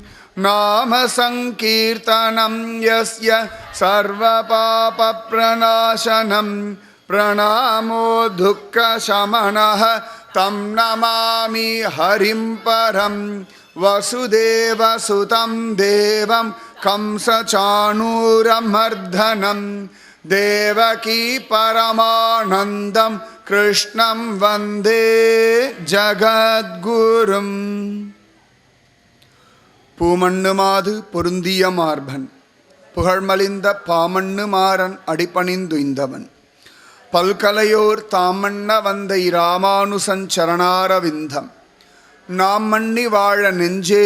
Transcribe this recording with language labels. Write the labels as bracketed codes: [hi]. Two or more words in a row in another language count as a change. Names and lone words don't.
[sa] नाम सङ्कीर्तनं यस्य सर्व पाप प्रणाशनम् प्रणामो दुःख शमनः तं नमामि हरिं परम् वसुदेव सुतं देवं कंस चाणूर मर्दनम् देवकी परमानन्दं कृष्णं वन्दे जगद्गुरुम् [ta] பூமண்ணுமாது பொருந்திய மார்பன் புகழ்மலிந்த பாமண்ணு மாறன் அடிபணிந்துய்ந்தவன் பல்கலையோர் தாமண்ண வந்த இராமானுசஞ்சரணாரவிந்தம் நாம் மண்ணி வாழ நெஞ்சே